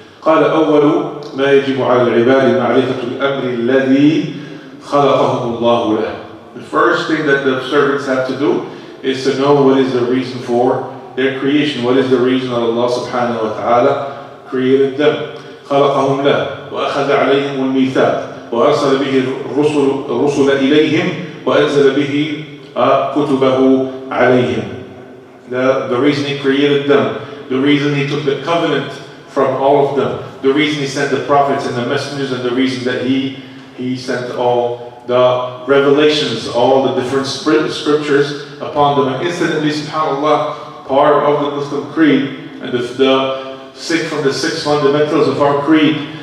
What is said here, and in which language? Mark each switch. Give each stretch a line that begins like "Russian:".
Arabic: قال أول ما يجب على العباد معرفة الأمر الذي خلقهم الله له.
English: The first thing that the servants have to do is to know what is the reason for their creation. What is the reason that Allah subhanahu wa ta'ala created them.
Arabic: خلقهم له وأخذ عليهم الميثاق وأرسل به الرسل إليهم وأنزل به كتبه عليهم.
English: The reason he created them, the reason he took the covenant from all of them, the reason he sent the prophets and the messengers, and the reason that he sent all the revelations, all the different scriptures upon them. And incidentally, subhanAllah, part of the Muslim creed and the from the 6 fundamentals of our creed,